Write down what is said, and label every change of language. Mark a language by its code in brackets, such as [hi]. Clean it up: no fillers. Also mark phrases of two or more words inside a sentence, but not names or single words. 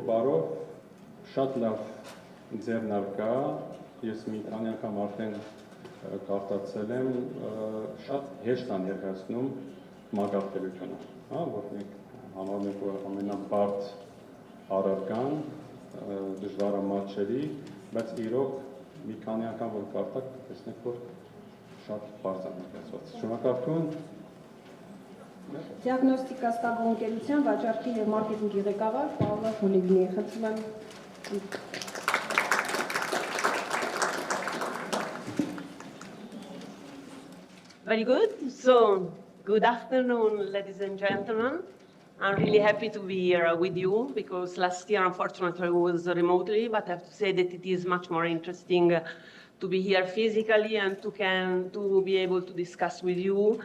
[hy] բառով, շատ լավ ձեռնարկա, ես մի քանի անգամ արդեն կարդացել եմ, շատ հեշտ է ներկայացնում մագարտելությունը, որ մենք համարում ենք, որ ամենաբարդ առարկան, դժվարը մատչելի, բայց իրոք մի քանի անգամ որ կարդաք, տեսնեք, որ շատ բարձր է ներկայացված։ Շնորհակալություն։ Դիագնոստիկա Ստագոյի ընկերության վաճառքի և մարքեթինգի ղեկավար Paola Fuligni, խնդրում եմ։ [en] Very good. So, good afternoon, ladies and gentlemen. I'm really happy to be here with you because last year, unfortunately, I was remotely, but I have to say that it is much more interesting to be here physically and to be able to discuss with you.